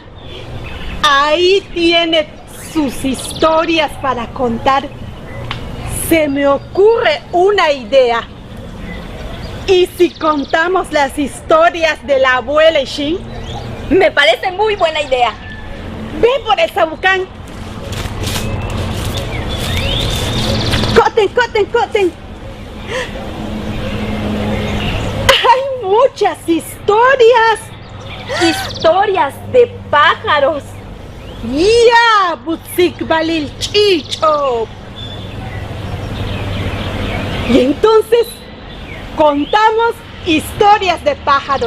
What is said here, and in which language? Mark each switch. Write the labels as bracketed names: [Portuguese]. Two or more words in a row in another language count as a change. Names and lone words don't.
[Spanish] Ahí tiene sus historias para contar. Se me ocurre una idea. ¿Y si contamos las historias de la abuela Ishim? Me parece muy buena idea. Ven por el sabucán. ¡Coten, coten, coten! ¡Hay muchas historias! Historias de pájaros. ¡Ya! ¡Butzik Balil Chicho! Y entonces contamos historias de pájaros.